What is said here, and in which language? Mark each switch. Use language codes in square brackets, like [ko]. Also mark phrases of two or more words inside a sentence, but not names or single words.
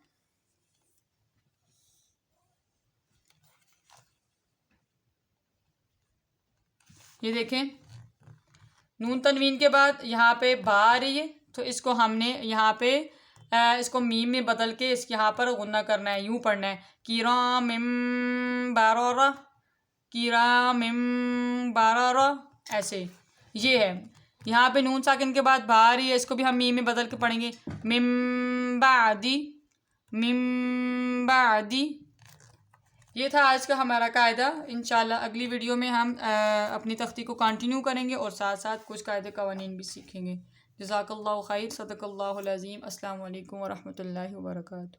[ur] یہ دیکھیں نون تنوین کے بعد یہاں پہ با آ رہی ہے، تو اس کو ہم نے یہاں پہ اس کو میم میں بدل کے اس یہاں پر غنہ کرنا ہے، یوں پڑھنا ہے [ar] کرام بارورا، کرام بارورا، [ur] ایسے. یہ ہے یہاں پہ نون ساکن کے بعد با آ رہی ہے، اس کو بھی ہم میم میں بدل کے پڑھیں گے [ar] مم بعدی، مم بعدی. [ur] یہ تھا آج کا ہمارا قاعدہ. انشاءاللہ اگلی ویڈیو میں ہم اپنی تختی کو کنٹینیو کریں گے اور ساتھ ساتھ کچھ قاعدے قوانین بھی سیکھیں گے. [ar] جزاک اللہ خیر، صدق اللہ العظیم. السلام علیکم ورحمۃ اللہ وبرکاتہ.